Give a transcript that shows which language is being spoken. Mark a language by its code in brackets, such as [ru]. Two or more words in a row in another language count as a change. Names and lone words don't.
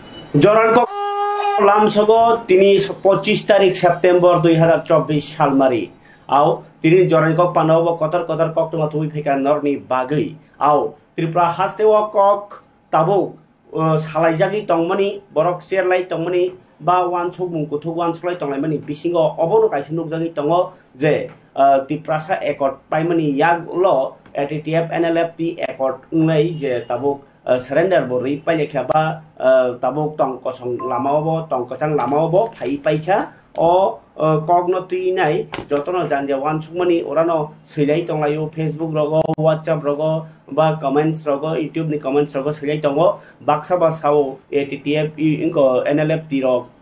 [trp] জরান কক লামসগো তিনি 25 তারিখ সেপ্টেম্বর 2024 সাল মারি আও তিনি জরান কক পানাব কতর কতর কক তোমা তুই ফেকা নরনি বাগৈ আও ত্রিপুরা হাস্তেও কক তাবো সালাইজাগি টংমানি বরক চেরলাই টংমানি বা ওয়ান ছক মুকুথু ওয়ান ছলাই টংলাইমানি বিসিঙ্গ অবনো কাইসি নুকজাগি টङ যে ত্রিপ্রাসা একট পাইমানি ইয়াগ ল এটিটিএফ এনএলএফটি একট নাই যে তাবো surrender bo ri pai lekha ba tabok tong kosong lamao bo tong kosang lamao bo phai pai kha o cognoti nai jotono janja wan chukmani orano silai tonglayo Facebook rogo WhatsApp rogo ba comments rogo YouTube ni comments rogo silai tongo baksa ba sao ATTF inko NLFT ro